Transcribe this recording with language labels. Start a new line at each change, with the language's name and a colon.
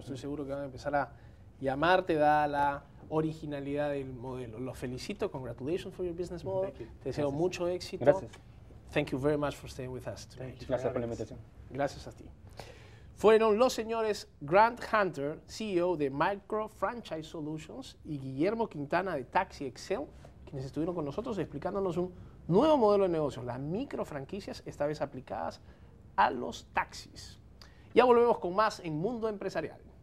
Spanish: Estoy seguro que van a empezar a llamarte, dada la originalidad del modelo. Los felicito.
English: Congratulations for your business model. Thank you.
Spanish: Te deseo Gracias. mucho éxito. Gracias.
English: Thank you very much for staying with us tonight.
Spanish: Gracias por la invitación. Gracias a ti. Fueron los señores Grant Hunter, CEO de Micro Franchise Solutions, y Guillermo Quintana de Taxi Excel, quienes estuvieron con nosotros explicándonos un nuevo modelo de negocios, las micro franquicias, esta vez aplicadas a los taxis. Ya volvemos con más en Mundo Empresarial.